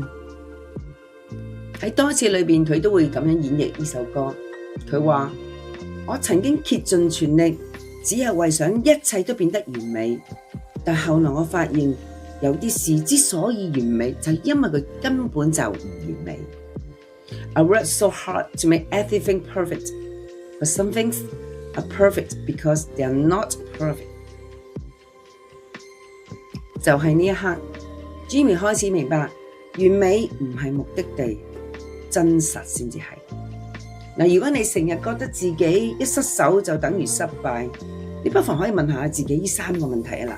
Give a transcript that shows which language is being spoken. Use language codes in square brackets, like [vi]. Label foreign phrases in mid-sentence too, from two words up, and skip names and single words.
[yue] 喺多次裏邊，佢都會咁樣演繹呢首歌。佢話：我曾經竭盡全力，只係為想一切都變得完美。但後來我發現，有啲事之所以完美，就係因為佢根本就唔完美。 [en] I worked so hard to make everything perfect, but some things are perfect because they are not perfect。 [yue] 就係呢一刻 ，Jimmy 開始明白，完美唔係目的地，真實先至係。嗱，如果你成日覺得自己一失手就等於失敗，你不妨可以問下自己呢3個問題啊！